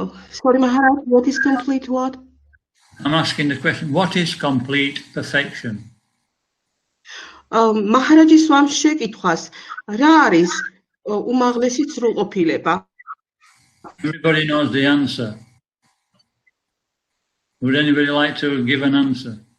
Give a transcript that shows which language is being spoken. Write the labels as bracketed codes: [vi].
[en] Sorry, Maharaj, what is complete what? I'm asking the question, what is complete perfection? [ka] მაჰარაჯის სვამს შეკითხვას, რა არის უმაღლესი სრულყოფილება? [en] Everybody knows the answer. Would anybody like to give an answer?